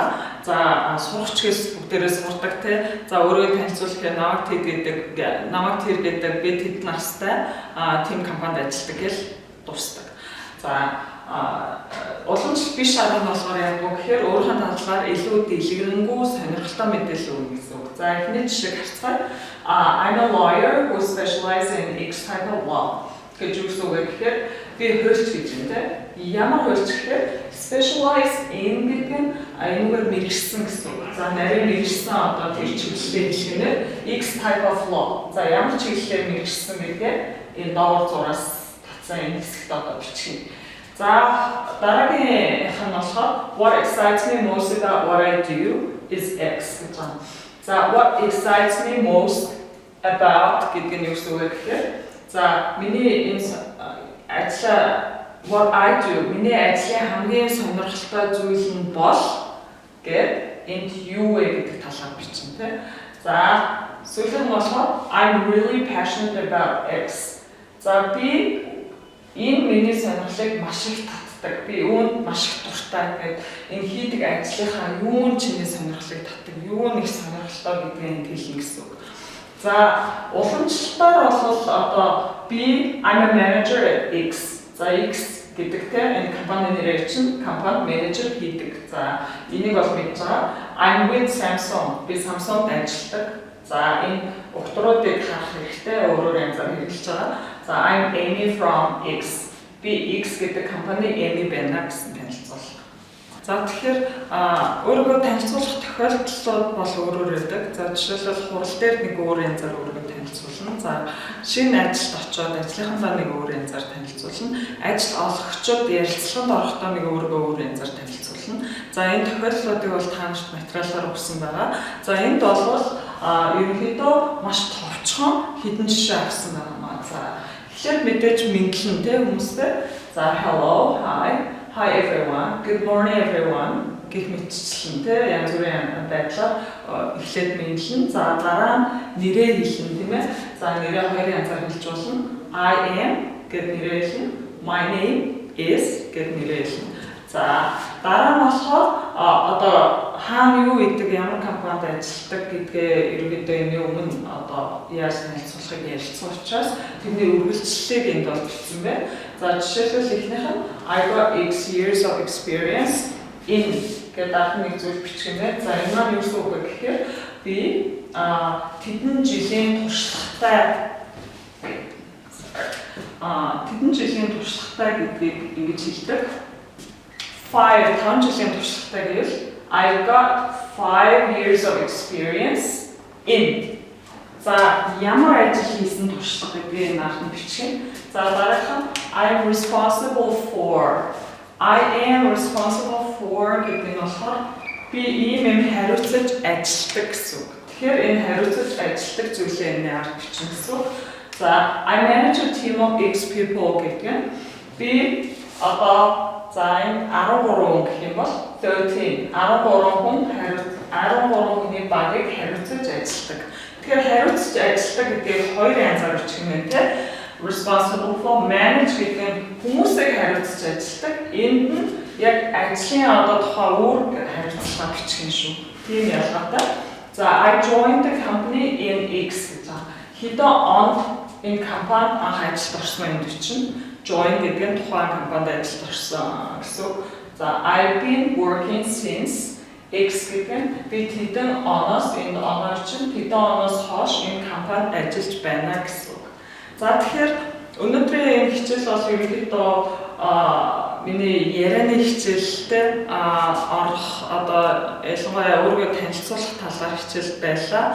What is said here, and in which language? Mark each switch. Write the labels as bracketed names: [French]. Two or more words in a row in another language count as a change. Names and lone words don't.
[Mongolian] За сурагчгээс бүгдээрээ сурдаг тий. За өөрийгөө танилцуулах намайг тэр гэдэг би тэд настай team компанид ажилладаг гэж дуусдаг. За уламжлалт биш арга нь болохоор яг гэхээр өөрийнхөө талаар илүү дэлгэрэнгүй сонирхолтой мэдээлэл өгнө гэсэн үг. За эхний жишээг харцгаая. [English] I'm a lawyer who specializes in X type of law. [Mongolian] Гэж юу гэхээр би хуульч гэж юм те. Ямар хуульч гэхээр [English] specialize in [Mongolian] гэдэг нь энэгээр мэргэжсэн гэсэн үг. За нарийн мэргэжсэн одоо тэр чиглэлийн хэлхэнээр [English] X type of law. [Mongolian] За ямар чиглэлээр мэргэжсэн гэдгээ энэ доогоор зураас татсан энэ хэсэгт одоо бичгэнэ. За дараагийн нь болохоор [English] what excites me most about what I do is X [Mongolian] гэж байна. За [English] what excites me most about [Mongolian] гэдэг нь юу гэхээр за миний энэ [English] what I do [Mongolian] миний ажлын хамгийн сонирхолтой зүйл нь бол гэд энд юу вэ гэдэг талаар бичнэ тий. За сүүлд нь болохоор [English] I'm really passionate about X. [Mongolian] За би энэ миний сонирхлыг маш их татдаг. Би үүнд маш их дуртай гэдэг энэ хийдэг ажлынхаа юун чиний сонирхлыг татдаг, юу нэг сонирхолтой гэдгийг хэлнэ гэсэн үг. За уламжлалтаар бол одоо би [English] I'm a manager at X. [Mongolian] За X гэдэг энэ компани нэрээр чинь компани менежер хийдэг. За энийг бол мэдж байгаа. [English] I'm with Samsung. [Mongolian] Би Samsung-д ажилладаг. За энэ утгуудыг харах хэрэгтэй өөрөөр янзаар хэрэгжилж байгаа. За [English] I'm Amy from X. [Mongolian] Би X гэдэг компани Amy байна гэсэн танилцуулга. За тэгэхээр өөрийгөө танилцуулах тохиолдлууд бол өөрөөр байдаг. За жишээлбэл хурал дээр нэг өөр янзаар өөрийгөө танилцуулна. За шинэ ажилд очиод ажлынхандаа нэг өөр янзаар танилцуулна. Ажил олгогчид ярилцлаганд орохдоо нэг өөрийгөө өөр янзаар танилцуулна. За энэ тохиолдлуудыг бол та нарт материалаар өгсөн байгаа. За энд бол ерөнхийдөө маш товчхон хэдэн жишээ авсан байгаа. За эхлээд мэдээж мэдлэн хүмүүстэй. За [English] hello, hi everyone, good morning everyone [Mongolian] гэх мэтчлэн янз бүрийн байдлаар эхлээд мэдлэн. За дараа нь нэрээ хэлнэ тийм ээ. За нэрээ хоёр янзаар хэлж болно. [English] I am [Mongolian] гэд нэрээ хэлнэ. [English] My name is [Mongolian] гэд нэрээ хэлнэ. За дараа нь болохоор одоо хаана юу гэдэг ямар компанид ажилладаг гэдгээ ерөнхийдөө энэ өмнө одоо яаж танилцуулахыг ярилцсан учраас тэрний үргэлжлэлийг энд бол бичсэн байна. За жишээлбэл эхнийх нь [English] I got X years of experience in [Mongolian] гэдэг нэг зүйл бичих юм байна. За энэ маань юу гэсэн үг вэ гэхээр би тэдэн жилийн туршлагатай гэдгийг ингэж хэлдэг. [English] 5 [Mongolian] жилийн туршлагатай гэвэл [English] I got 5 years of experience in. [Mongolian] За ямар ажил хийсэн туршлага гэдгийг наахын бичих. За дараах нь [English] I'm responsible for. I am responsible for [Mongolian] гэдэг нь болохоор би ийм хариуцлаж ажилладаг гэсэн үг. Тэгэхээр энэ хариуцлаж ажилладаг зүйлээ энэ арга бичих гэсэн үг. За [English] I manage a team of X people [Mongolian] гэдэг нь би одоо за энэ 13 гэх юм бол 13 хүний багийг хариуцаж ажилладаг. Тэгэхээр хариуцаж ажилладаг гэдгийг хоёр янзаар бичих юм байна те. Responsible for manage гэдэг нь хүмүүсийг хариуцаж ажилладаг. Энд нь яг ажлын одоо тухайн үүрэг хариуцлага бичих юм шүү. Тийм ялгаатай. За [English] I joined the company in X [Mongolian] гэж байна. Хэдэн онд энэ компанид анх ажилд орсон юм чинь join гэдэг нь тухайн компанид ажилд орсон гэсэн. За [English] I've been working since X [Mongolian] гэдэг нь бид хэдэн оноос энэ оноор чинь хэдэн оноос хойш энэ компанид ажиллаж байна гэсэн үг. За тэгэхээр өнөөдрийн энэ хичээл бол ерөнхийдөө миний ярианы хичээлтэй орох одоо ялангуяа өөрийгөө танилцуулах талаар хичээл байлаа.